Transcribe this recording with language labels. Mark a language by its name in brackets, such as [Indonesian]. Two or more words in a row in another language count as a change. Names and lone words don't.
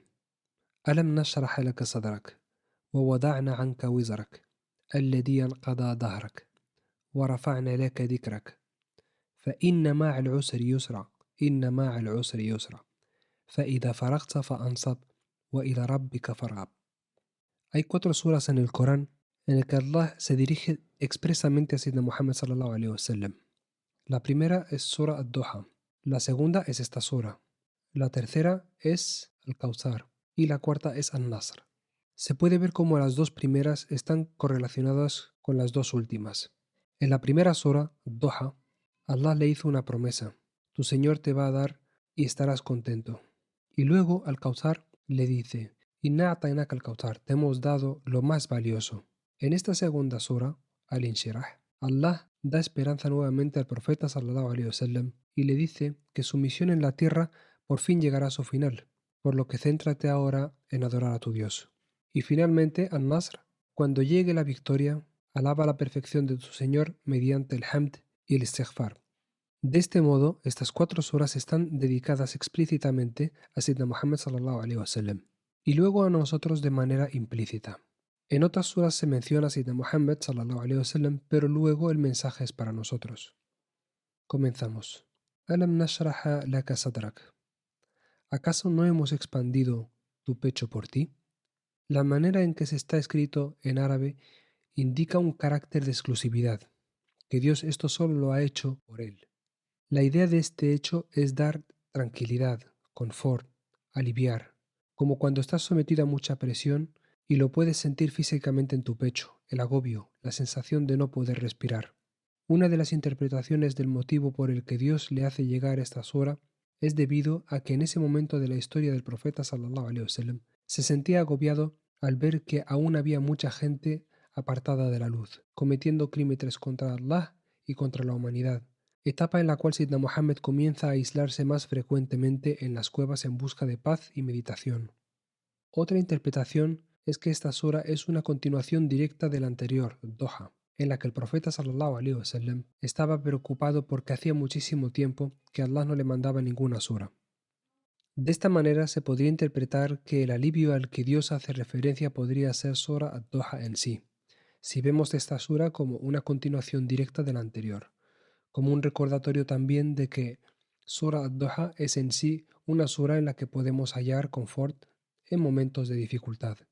[Arabic] ألم نشرح لك صدرك ووضعنا عنك وزرك الذي انقضى ظهرك ورفعنا لك ذكرك فإن مع العسر يسرا إن مع العسر يسرا فإذا فرغت فأنصب وإلى ربك فارغب. [Spanish] Hay 4 suras en el Corán en el que Allah se dirige expresamente a Sayyidina Muhammad [Arabic] صلى الله عليه وسلم. [Spanish] La primera es Sura Ad-Duha, la segunda es esta sura, la tercera es Al-Kawthar y la cuarta es An-Nasr. Se puede ver cómo las dos primeras están correlacionadas con las dos últimas. En la primera sura, Ad-Duha, Allah le hizo una promesa: tu Señor te va a dar y estarás contento. Y luego Al-Kawthar le dice: [Arabic] إنا أعطيناك الكوثر, [Spanish] te hemos dado lo más valioso. En esta segunda sura, Al-Inshirah, Allah da esperanza nuevamente al profeta [Arabic] صلى الله عليه وسلم [Spanish] y le dice que su misión en la tierra por fin llegará a su final, por lo que céntrate ahora en adorar a tu Dios. Y finalmente, An-Nasr, cuando llegue la victoria, alaba la perfección de tu Señor mediante el Hamd y el Istighfar. De este modo, estas 4 suras están dedicadas explícitamente a Sayyidina Muhammad [Arabic] صلى الله عليه وسلم [Spanish] y luego a nosotros de manera implícita. En otras suras se menciona a Sayyidina Muhammad [Arabic] صلى الله عليه وسلم, [Spanish] pero luego el mensaje es para nosotros. Comenzamos. [Arabic] ألم نشرح لك صدرك. [Spanish] ¿Acaso no hemos expandido tu pecho por ti? La manera en que se está escrito en árabe indica un carácter de exclusividad, que Dios esto solo lo ha hecho por él. La idea de este hecho es dar tranquilidad, confort, aliviar, como cuando estás sometido a mucha presión y lo puedes sentir físicamente en tu pecho, el agobio, la sensación de no poder respirar. Una de las interpretaciones del motivo por el que Dios le hace llegar esta sura es debido a que en ese momento de la historia del profeta [Arabic] صلى الله عليه وسلم [Spanish] se sentía agobiado al ver que aún había mucha gente apartada de la luz, cometiendo crímenes contra Allah y contra la humanidad, etapa en la cual Sayyidina Muhammad comienza a aislarse más frecuentemente en las cuevas en busca de paz y meditación. Otra interpretación es que esta sura es una continuación directa de la anterior, Doha, en la que el profeta [Arabic] صلى الله عليه وسلم [Spanish] estaba preocupado porque hacía muchísimo tiempo que Allah no le mandaba ninguna sura. De esta manera se podría interpretar que el alivio al que Dios hace referencia podría ser Sura Ad-Duha en sí, si vemos esta sura como una continuación directa de la anterior, como un recordatorio también de que Sura Ad-Duha es en sí una sura en la que podemos hallar confort en momentos de dificultad.